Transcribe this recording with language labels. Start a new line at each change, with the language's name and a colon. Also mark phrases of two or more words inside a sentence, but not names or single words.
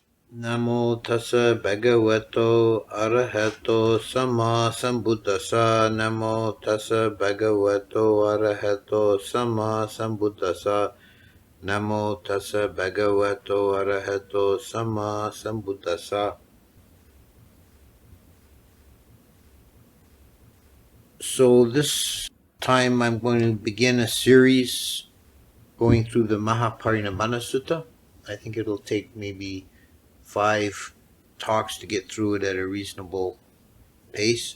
Pali: Namo tassa bhagavato arahato sama sambuddhassa. Namo tassa bhagavato arahato sama sambuddhassa. Namo tassa bhagavato arahato sama sambuddhassa.
English: So this time I'm going to begin a series going through the Mahāparinibbāna Sutta. I think it'll take maybe 5 talks to get through it at a reasonable pace.